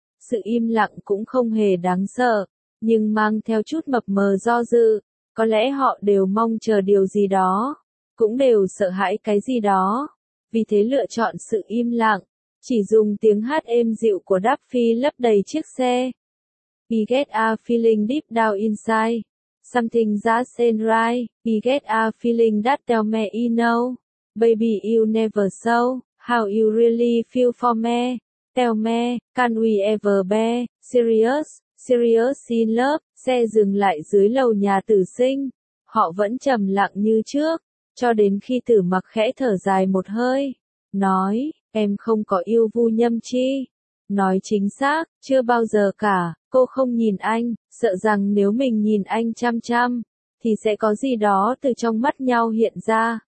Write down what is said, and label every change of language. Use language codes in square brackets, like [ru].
[vi] Sự im lặng cũng không hề đáng sợ, nhưng mang theo chút mập mờ do dự. Có lẽ họ đều mong chờ điều gì đó, cũng đều sợ hãi cái gì đó. Vì thế lựa chọn sự im lặng, chỉ dùng tiếng hát êm dịu của Đáp Phi lấp đầy chiếc xe. [en] We get a feeling deep down inside. Something just ain't right. We get a feeling that tell me you know. Baby you never saw. How you really feel for me. Tell me, can we ever be serious, serious in love. [vi] Xe dừng lại dưới lầu nhà Tử Sinh. Họ vẫn trầm lặng như trước. Cho đến khi Tử Mặc khẽ thở dài một hơi. Nói, em không có yêu Vu Nhâm Chi. Nói chính xác, chưa bao giờ cả. Cô không nhìn anh, sợ rằng nếu mình nhìn anh chăm chăm, thì sẽ có gì đó từ trong mắt nhau hiện ra.